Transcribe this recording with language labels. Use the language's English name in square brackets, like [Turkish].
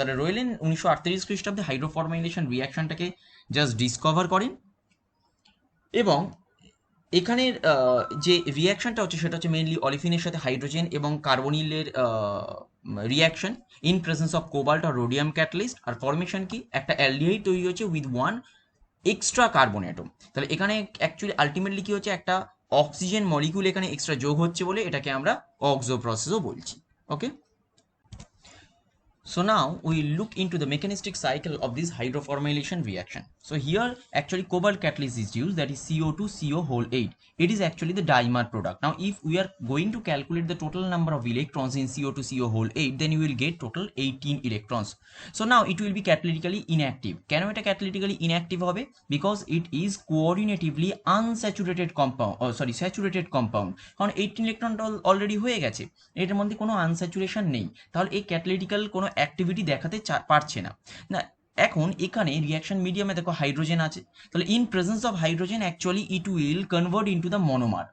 [Bangla] তাহলে রোয়েলেন 1938 খ্রিস্টাব্দে হাইড্রোফরমাইলেশন রিয়াকশনটাকে just discover করেন, এবং এখানের যে রিয়াকশনটা হচ্ছে সেটা হচ্ছে মেইনলি অলিফিনের সাথে হাইড্রোজেন এবং কার্বনিলের reaction in presence of cobalt আর rhodium catalyst. আর formation কি, একটা অ্যালডিহাইড তৈরি হচ্ছে with one extra carbon atom. তাহলে এখানে অ্যাকচুয়ালি আলটিমেটলি কি হচ্ছে, একটা অক্সিজেন মলিকিউল এখানে এক্সট্রা যোগ হচ্ছে বলে এটাকে আমরা অক্সো প্রসেসও বলছি। [English] Okay, so now we look into the mechanistic cycle of this hydroformylation reaction. So here actually cobalt catalyst is used, that is CO2CO whole 8. It is actually the dimer product. Now if we are going to calculate the total number of electrons in CO2CO whole 8, then you will get total 18 electrons. So now it will be catalytically inactive. [Bangla] কেন এটা catalytically inactive হবে? Because it is coordinatively unsaturated compound, saturated compound, কারণ 18 electron already হয়ে গেছে, এটার মধ্যে কোনো unsaturation নেই, তাহলে এই ক্যাটালিটিক্যাল কোনো অ্যাক্টিভিটি দেখাতে পারছে না। না, এখন এখানে রিয়াকশন মিডিয়ামে দেখো হাইড্রোজেন আছে, তাহলে in presence of hydrogen actually it will convert into the monomer.